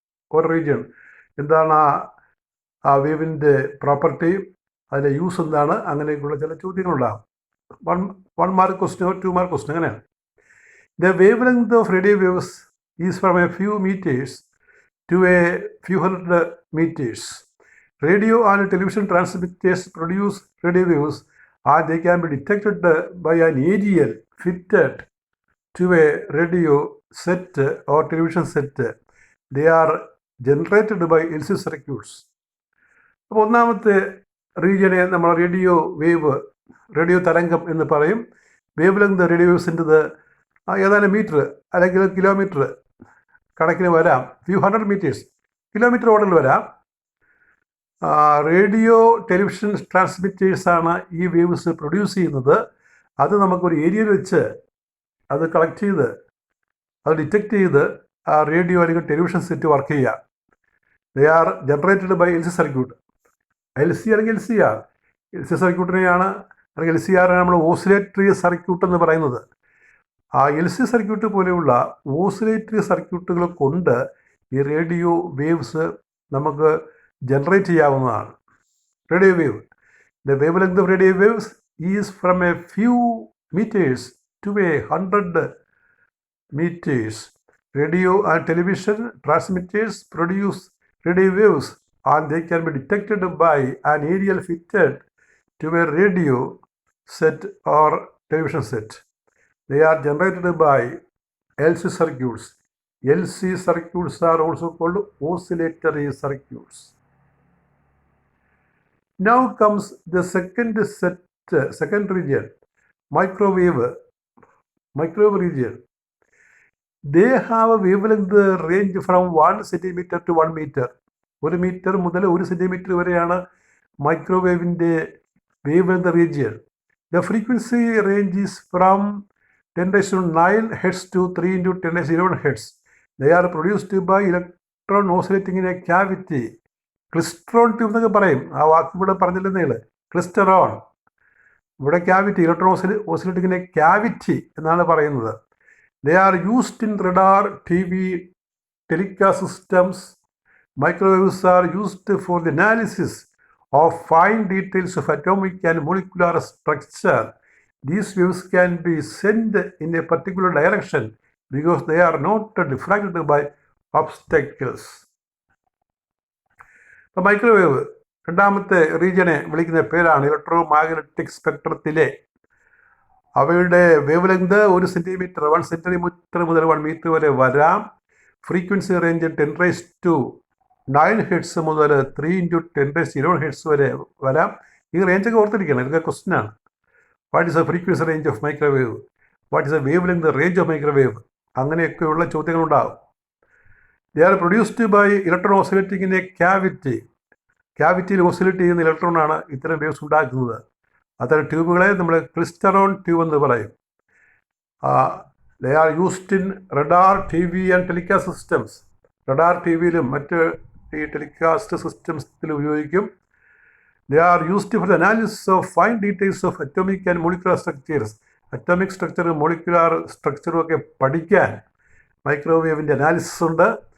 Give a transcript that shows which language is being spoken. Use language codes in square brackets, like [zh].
[ml] ഓരോ റീജിയൻ എന്താണ്, ആ വേവിൻ്റെ പ്രോപ്പർട്ടി, അതിൻ്റെ യൂസ് എന്താണ്, അങ്ങനെയൊക്കെയുള്ള ചില ചോദ്യങ്ങളുണ്ടാകും. 1 മാർക്ക് ക്വസ്റ്റ്യൻ, 2 മാർക്ക് ക്വസ്റ്റ്യൻ, അങ്ങനെയാണ്. [en] The wavelength of radio waves is from a few metres to a few hundred meters. Radio and television transmitters produce radio waves and they can be detected by an aerial fitted to a radio set or television set. They are generated by LC circuits. [ml] അപ്പോൾ ഒന്നാമത്തെ റീജിയനെ നമ്മൾ radio തരംഗം എന്ന് പറയും. Wave length radio വേവ്സിൻ്റെത് ഏതാനും metre അല്ലെങ്കിൽ kilometre കണക്കിന് വരാം. [en] few hundred metres, [ml] കിലോമീറ്റർ ഓർഡറിൽ വരാം. റേഡിയോ ടെലിവിഷൻ ട്രാൻസ്മിറ്റേഴ്സാണ് ഈ വേവ്സ് പ്രൊഡ്യൂസ് ചെയ്യുന്നത്. അത് നമുക്കൊരു ഏരിയയിൽ വെച്ച് അത് കളക്ട് ചെയ്ത് അത് ഡിറ്റക്ട് ചെയ്ത് ആ റേഡിയോ അല്ലെങ്കിൽ ടെലിവിഷൻ സെറ്റ് വർക്ക് ചെയ്യുക. [en] They are generated by LC circuit. [ml] LC അല്ലെങ്കിൽ LCR. LC സർക്യൂട്ടിനെയാണ് അല്ലെങ്കിൽ LCR നമ്മൾ ഓസിലേറ്ററി സർക്യൂട്ട് എന്ന് പറയുന്നത്. ആ LC സർക്യൂട്ട് പോലെയുള്ള ഓസിലേറ്ററി സർക്യൂട്ടുകൾ കൊണ്ട് ഈ റേഡിയോ വേവ്സ് നമുക്ക് ജനറേറ്റ് ചെയ്യാവുന്നതാണ്. [en] Radio wave, the wavelength of radio waves is from a few metres to 100 meters. Radio and television transmitters produce radio waves and they can be detected by an aerial fitted to a radio set or television set. They are generated by LC circuits. LC circuits are also called oscillatory circuits. Now comes the second region, microwave region. They have a wavelength range from 1 centimeter to 1 meter. [ml] 1 meter മുതൽ 1 centimetre വരെയാണ് മൈക്രോവേവിൻ്റെ wavelength region. [en] The frequency range is from 10⁹ Hz to 3 into 10⁻11 Hz. They are produced by electron oscillating in a cavity. [ml] ക്ലിസ്ട്രോൺ tube എന്നൊക്കെ പറയും. ആ വാക്ക് ഇവിടെ പറഞ്ഞില്ലെന്നേ. ക്ലിസ്റ്ററോൺ. ഇവിടെ cavity, [en] electron oscillating in a cavity [ml] എന്നാണ് പറയുന്നത്. [en] They are used in radar, TV, telecast systems. Microwaves are used for the analysis of fine details of atomic and molecular structure. These waves can be sent in a particular direction because they are not diffracted by obstacles. [ml] Microwave രണ്ടാമത്തെ റീജിയനെ വിളിക്കുന്ന പേരാണ് electromagnetic സ്പെക്ട്രത്തിലെ. അവയുടെ wave length 1 centimetre 1 centimetre മുതൽ 1 metre വരെ വരാം. Frequency range 10⁹ Hz മുതൽ 3 into 10⁻11 Hz വരെ വരാം. ഈ റേഞ്ചൊക്കെ ഓർത്തിരിക്കണം, ഇതൊക്കെ ക്വസ്റ്റ്യനാണ്. [en] what is a frequency range of microwave, [ml] what is A wave length range of microwave, അങ്ങനെയൊക്കെയുള്ള ചോദ്യങ്ങളുണ്ടാകും. [en] They are produced by electron oscillating in a cavity. [ml] ക്യാവിറ്റിയിൽ oscillate ചെയ്യുന്ന ഇലക്ട്രോണാണ് ഇത്തരം വേവ്സ് ഉണ്ടാക്കുന്നത്. അത്തരം ട്യൂബുകളെ നമ്മൾ ക്ലിസ്റ്ററോൺ ട്യൂബ് എന്ന് പറയും. [en] They are used in radar, TV and telecast systems. [ml] Radar, T വിയിലും മറ്റ് ഈ ടെലികാസ്റ്റ് സിസ്റ്റംസിൽ ഉപയോഗിക്കും. [en] They are used for the analysis of fine details of atomic and molecular structures. [ml] Atomic സ്ട്രക്ചറും molecular സ്ട്രക്ചറും ഒക്കെ പഠിക്കാൻ മൈക്രോവേവിൻ്റെ അനാലിസിസ് ഉണ്ട്.